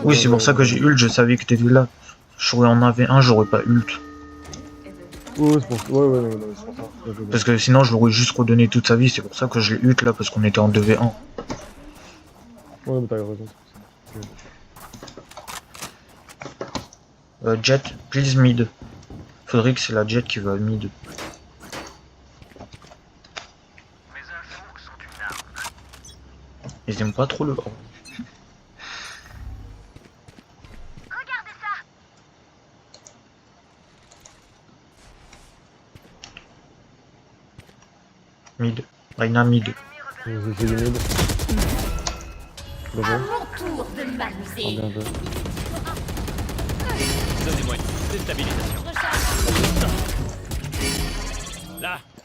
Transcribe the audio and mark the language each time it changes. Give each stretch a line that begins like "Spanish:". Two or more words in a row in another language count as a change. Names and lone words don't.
French: Oui, c'est pour ça que j'ai ult, je savais que t'étais là. Je serais en AV1, j'aurais pas ult. Ouais, c'est pour ça. Ouais, c'est pour ça. Bien joué, bien Parce que sinon, je l'aurais juste redonné toute sa vie. C'est pour ça que je l'ai ult là, parce qu'on était en 2v1. joué. Ouais, mais t'avais raison, c'est pour ça. Jet,
English: please mid.
French: Faudrait que c'est la Jet qui va mid. Ils aiment pas trop le haut. Mid. Reyna mid. J'ai fait du mid. Bien joué. Tour de Oh, m'amuser. bien joué. Donnez-moi une déstabilisation. Recharge. Là.